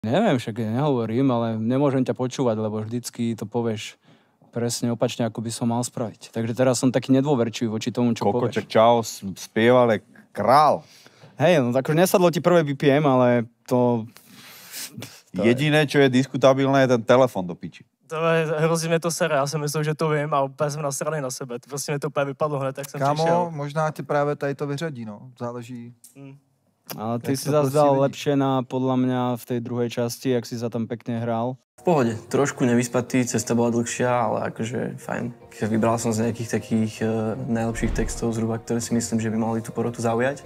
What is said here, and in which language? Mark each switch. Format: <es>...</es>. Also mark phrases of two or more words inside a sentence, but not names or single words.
<sk>Neviem, však nehovorím, ale nemôžem ťa počúvať, lebo vždycky to povieš presne opačne, ako by som mal spraviť. Takže teraz som taký nedôverčivý voči tomu, čo povieš. Kokoček, čau, spieval je král. Hej, no akože nesadlo ti prvé BPM, ale to Jediné, čo je diskutabilné, je ten telefon do piči.</sk> <cs>To je, hrozně mě to sere, já jsem myslel, že to vím a úplně jsem nasranej na sebe. Prostě mě to úplně vypadlo hned, tak jsem přišel. Kámo, možná ti právě tady to vyřadí, no. Záleží.</cs> <sk>Ale ty si zase dal lepšie na, podľa mňa, v tej druhej časti, jak si sa tam pekne hral. V pohode, trošku nevyspatý, cesta bola dlhšia, ale akože fajn. Vybral som z nejakých takých najlepších textov zhruba, ktoré si myslím, že by mali tú porotu zaujať.</sk>